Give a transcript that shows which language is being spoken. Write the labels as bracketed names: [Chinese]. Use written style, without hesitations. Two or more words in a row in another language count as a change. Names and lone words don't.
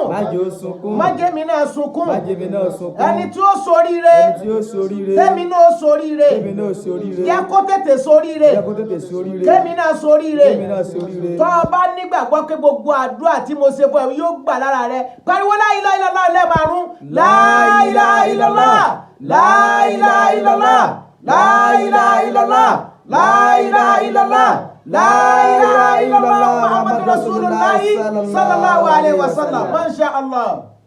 [Yoruba] má jẹ́ ó sunkún má jẹ́ mi náà sunkún má jẹ́ mi náà sunkún ẹni tí ó ṣoríire ẹni tí ó ṣoríire tẹ́mi náà ṣoríire tèmi náà ṣoríire jẹ́ kó tètè ṣoríire jẹ́ kó tètè ṣoríire tẹ́mi náà ṣoríire tèmi náà ṣoríire tó o bá nígbàgbọ́ pé gbogbo àdúrà tí mo ṣe fún ẹ yóò gbà lára rẹ pariwo [Arabic] لا إله إلا الله [Yoruba] lẹ́ẹ̀márùn [Arabic] لا إله إلا الله لا إله إلا الله لا إله إلا الله لا إله إلا الله لا إله إلا الله محمد رسول الله صلى الله عليه وسلم ما شاء الله.